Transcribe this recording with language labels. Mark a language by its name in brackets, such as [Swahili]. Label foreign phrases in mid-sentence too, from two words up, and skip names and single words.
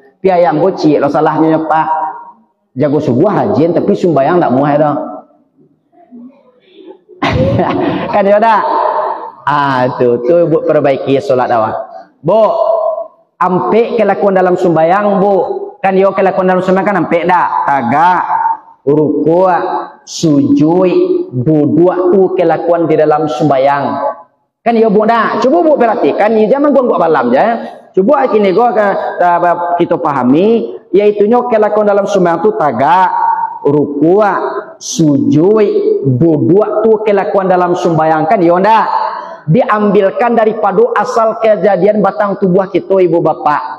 [Minangkabau] Pi ayam bocik lo salahnya Pak. Jago subuh rajin tapi sembayang tak muai dah. Kan ya dak? Tu Bu perbaiki solat awak. Bu, ampe kelakuan dalam sembayang Bu. Kan yo kelakuan dalam sembahyang kan sampai dah tagak ruku sujud dua tu kelakuan di dalam sembahyang kan yo Bu dah coba Bu perhatikan ni jangan gua malam je coba kini gua kita pahami yaitu nyo kelakuan dalam sembahyang tu tagak ruku sujud dua tu kelakuan dalam sembahyang kan yo dah diambilkan daripada asal kejadian batang tubuh kita ibu bapak.